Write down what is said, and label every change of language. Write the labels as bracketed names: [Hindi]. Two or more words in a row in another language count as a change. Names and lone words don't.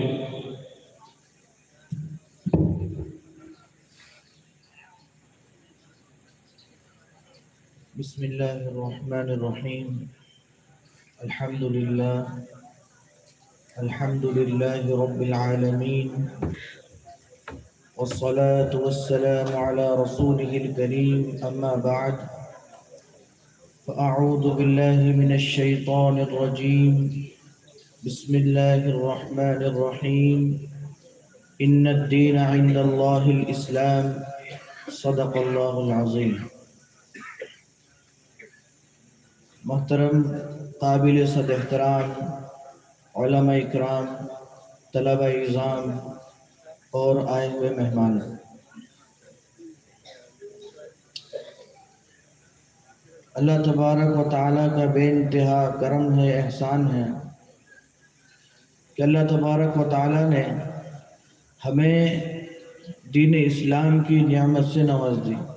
[Arabic] بسم الله الرحمن الرحيم الحمد لله رب العالمين والصلاة والسلام على رسوله الكريم أما بعد فأعوذ بالله من الشيطان الرجيم بسم الله الرحمن الرحيم إن الدين عند الله الإسلام صدق الله العظيم [Urdu] محترم قابل صد احترام علماء اکرام طلبہ اعظام اور آئے ہوئے مہمان [Arabic] اللہ تبارک و تعالیٰ [Urdu] کا بے انتہا کرم ہے احسان ہے کہ [Arabic] اللہ تبارک و تعالیٰ [Urdu] نے ہمیں دین اسلام کی نعمت سے نواز دی